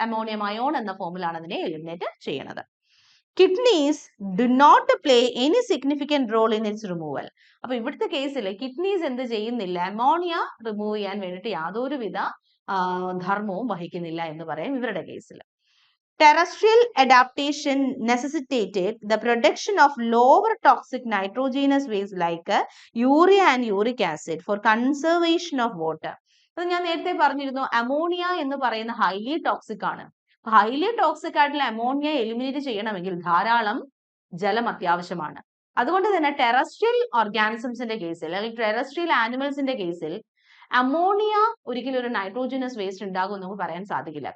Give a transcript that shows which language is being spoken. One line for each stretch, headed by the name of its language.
Malayalam: Ammonium ion എന്ന ഫോമിലാണ് അതിനെ എലിമിനേറ്റ് ചെയ്യുന്നത്.
English: Kidneys do not play any significant role in its removal.
Malayalam: അപ്പൊ ഇവിടുത്തെ കേസിൽ കിഡ്നീസ് എന്ത് ചെയ്യുന്നില്ല? അമോണിയ റിമൂവ് ചെയ്യാൻ വേണ്ടിയിട്ട് യാതൊരുവിധ ധർമ്മവും വഹിക്കുന്നില്ല എന്ന് പറയും ഇവരുടെ കേസിൽ.
English: Terrestrial adaptation necessitated the production of lower toxic nitrogenous waste like urea and uric acid for conservation of water.
Malayalam: അത് ഞാൻ നേരത്തെ പറഞ്ഞിരുന്നു, അമോണിയ എന്ന് പറയുന്ന ഹൈലി ടോക്സിക് ആണ്. ഹൈലി ടോക്സിക് ആയിട്ടുള്ള അമോണിയ എലിമിനേറ്റ് ചെയ്യണമെങ്കിൽ ധാരാളം ജലം അത്യാവശ്യമാണ്. അതുകൊണ്ട് തന്നെ ടെറസ്ട്രിയൽ ഓർഗാനിസംസിന്റെ കേസിൽ അല്ലെങ്കിൽ ടെറസ്ട്രിയൽ ആനിമൽസിന്റെ കേസിൽ അമോണിയ ഒരിക്കലും ഒരു നൈട്രോജനസ് വേസ്റ്റ് ഉണ്ടാകും നമുക്ക് പറയാൻ സാധിക്കില്ല.